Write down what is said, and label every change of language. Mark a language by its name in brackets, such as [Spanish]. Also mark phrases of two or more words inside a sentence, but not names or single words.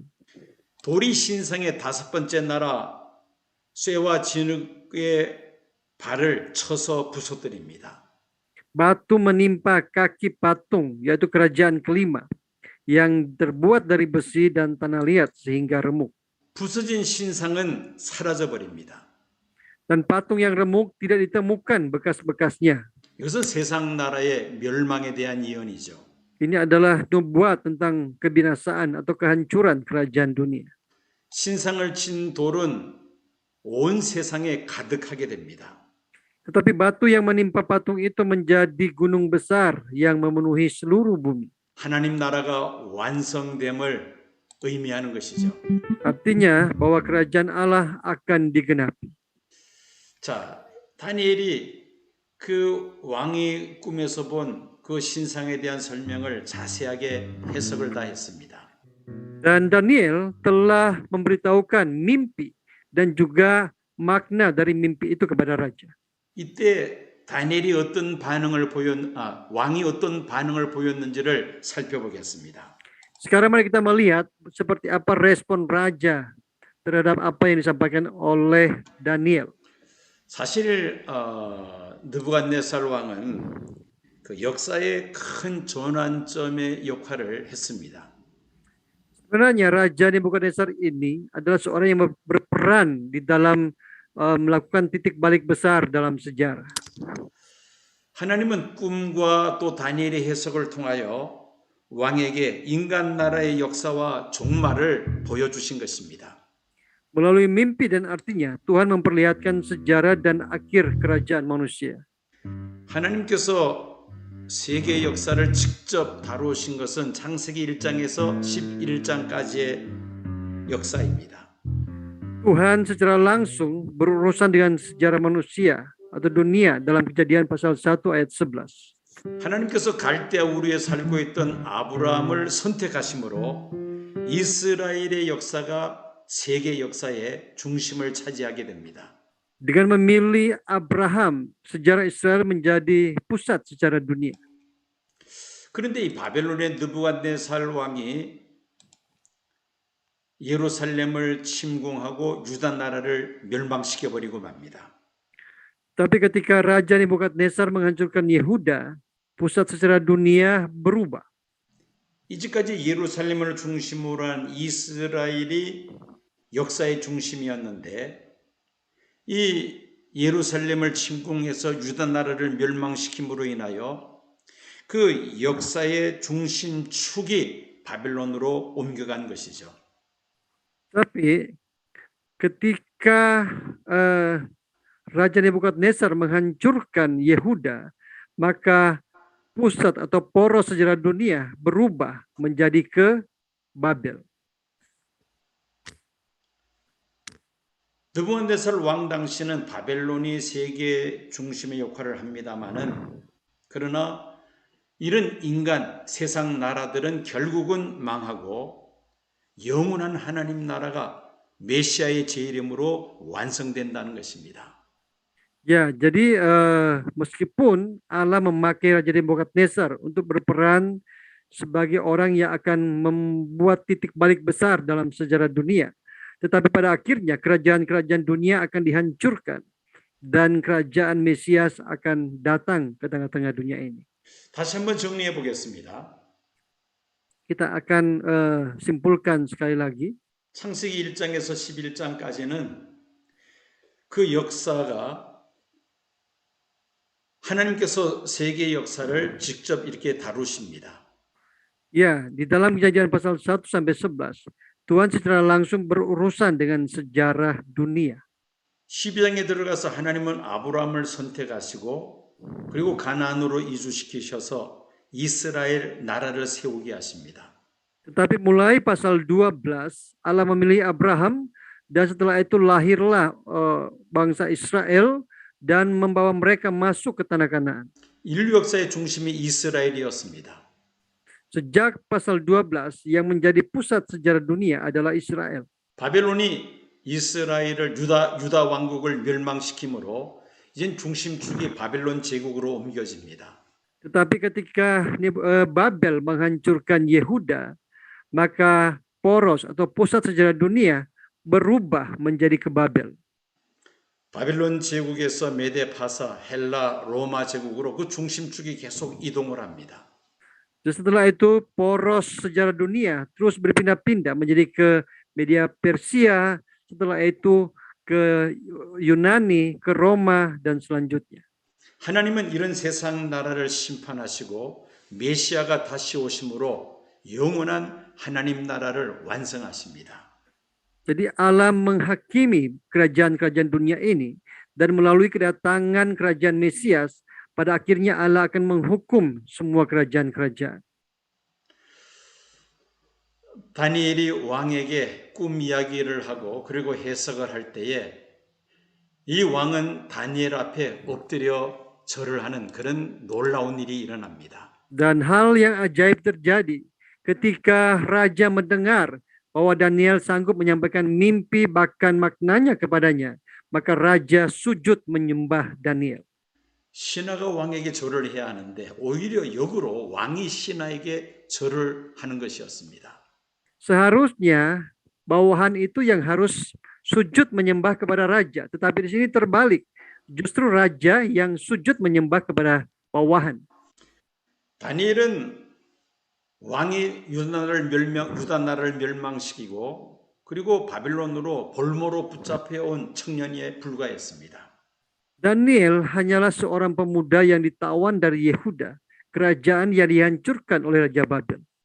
[Korean] 돌이 신상의 다섯 번째 나라 쇠와 진흙의 발을 쳐서 부서뜨립니다. [Indonesian] Batu menimpa kaki patung, yaitu kerajaan kelima, yang terbuat dari besi dan tanah liat sehingga remuk. [Korean] 부서진 신상은 사라져 버립니다. [Indonesian] Dan patung yang remuk tidak ditemukan bekas-bekasnya. [Korean] 이것은 세상 나라의 멸망에 대한 예언이죠. [Indonesian] Ini adalah nubuat tentang kebinasaan atau kehancuran kerajaan dunia. [Korean] 신상을 친 돌은 온 세상에 가득하게 됩니다. [Indonesian] Tetapi batu yang menimpa patung itu menjadi gunung besar yang memenuhi seluruh bumi. [Korean] 하나님 나라가 완성됨을 의미하는 것이죠. [Indonesian] Artinya bahwa kerajaan Allah akan digenapi. [Korean] 자, 다니엘이 그 왕이 꿈에서 본 그 신상에 대한 설명을 자세하게 해석을 다 했습니다. [Indonesian] Dan Daniel telah memberitahukan mimpi dan juga makna dari mimpi itu kepada raja. [Korean] 이때 다니엘이 왕이 어떤 반응을 보였는지를 살펴보겠습니다. [Indonesian] Sekarang mari kita melihat seperti apa respon raja terhadap apa yang disampaikan oleh Daniel. [Korean] 사실 느부갓네살 왕은 그 역사의 큰 전환점의 역할을 했습니다. [Indonesian] Sebenarnya Raja Nebukadnezar ini adalah seorang yang berperan di dalam melakukan titik balik besar dalam sejarah. [Korean] 하나님은 꿈과 또 다니엘의 해석을 통하여 왕에게 인간 나라의 역사와 종말을 보여주신 것입니다. [Indonesian] Melalui mimpi dan artinya Tuhan memperlihatkan sejarah dan akhir kerajaan manusia. [Korean] 하나님께서 세계 역사를 직접 다루신 것은 창세기 1장에서 11장까지의 역사입니다. [Indonesian] Tuhan secara langsung berurusan dengan sejarah manusia atau dunia dalam Kejadian pasal 1 ayat 11. [Korean] 하나님께서 갈대아 우르에 살고 있던 아브라함을 선택하심으로 이스라엘의 역사가 세계 역사의 중심을 차지하게 됩니다. [Indonesian] Dengan memilih Abraham, sejarah Israel menjadi pusat secara dunia. [Korean] 그런데 이 바벨론의 느부갓네살 왕이 예루살렘을 침공하고 유다 나라를 멸망시켜 버리고 맙니다. [Indonesian] Tapi ketika Raja Nebukadnezar menghancurkan Yehuda, pusat secara dunia berubah. [Korean] 이제까지 예루살렘을 중심으로 한 이스라엘이 역사의 중심이었는데 이 예루살렘을 침공해서 유다 나라를 멸망시킴으로 인하여 그 역사의 중심축이 바벨론으로 옮겨간 것이죠. [Indonesian] Tapi ketika Raja Nebukadnezar menghancurkan Yehuda, maka pusat atau poros sejarah dunia berubah menjadi ke Babel. [Korean] 느부갓네살 왕 당시는 바벨론이 세계 중심의 역할을 합니다마는 그러나 이런 인간 세상 나라들은 결국은 망하고 영원한 하나님 나라가 메시아의 재림으로 완성된다는 것입니다. [Indonesian] Ya, jadi meskipun Allah memakai Raja Nebukadnezar untuk berperan sebagai orang yang akan membuat titik balik besar dalam sejarah dunia, tetapi pada akhirnya kerajaan-kerajaan dunia akan dihancurkan dan kerajaan Mesias akan datang ke tengah-tengah dunia ini. [Korean] 다시 한번 정리해 보겠습니다. [Indonesian] Kita akan simpulkan sekali lagi. [Korean] 창세기 1장에서 11장까지는 그 역사가 하나님께서 세계 역사를 직접 이렇게 다루십니다. [Indonesian] Ya, di dalam Kejadian pasal 1 sampai 11, Tuhan secara langsung berurusan dengan sejarah dunia. [Korean] 12장에 들어가서 하나님은 아브라함을 선택하시고 그리고 가나안으로 이주시키셔서 이스라엘 나라를 세우게 하십니다. [Indonesian] Tetapi mulai pasal 12, Allah memilih Abraham dan setelah itu lahirlah bangsa Israel dan membawa mereka masuk ke tanah Kanaan. [Korean] 인류 역사의 중심이 이스라엘이었습니다. [Indonesian] Sejak pasal 12 yang menjadi pusat sejarah dunia adalah Israel. [Korean] 바벨론이 이스라엘을 유다 왕국을 멸망시키므로 이젠 중심축이 바벨론 제국으로 옮겨집니다. [Indonesian] Tetapi ketika Babel menghancurkan Yehuda, maka poros atau pusat sejarah dunia berubah menjadi ke Babel. [Korean] 바벨론 제국에서 메데 파사, 헬라, 로마 제국으로 그 중심축이 계속 이동을 합니다. [Indonesian] Dan setelah itu poros sejarah dunia terus berpindah-pindah menjadi ke Media Persia, setelah itu ke Yunani, ke Roma dan selanjutnya. [Korean] 하나님은 이런 세상 나라를 심판하시고 메시아가 다시 오심으로 영원한 하나님 나라를 완성하십니다. [Indonesian] Jadi Allah menghakimi kerajaan-kerajaan dunia ini dan melalui kedatangan kerajaan Mesias pada akhirnya Allah akan menghukum semua kerajaan-kerajaan. [Korean] 다니엘이 왕에게 꿈 이야기를 하고 그리고 해석을 할 때에 이 왕은 다니엘 앞에 엎드려 절을 하는 그런 놀라운 일이 일어납니다. [Indonesian] Dan hal yang ajaib terjadi ketika raja mendengar bahwa Daniel sanggup menyampaikan mimpi bahkan maknanya kepadanya, maka raja sujud menyembah Daniel. [Korean] 신하가 왕에게 절을 해야 하는데 오히려 역으로 왕이 신하에게 절을 하는 것이었습니다. [Indonesian] Seharusnya bawahan itu yang harus sujud menyembah kepada raja, tetapi di sini terbalik. Justru raja yang sujud menyembah kepada bawahan. [Korean] 다니엘은 왕이 유다 나라를 멸망시키고 그리고 바빌론으로 볼모로 붙잡혀온 청년에 불과했습니다. [Indonesian] Daniel hanyalah seorang pemuda yang ditawan dari Yehuda, kerajaan yang dihancurkan oleh Raja Babel.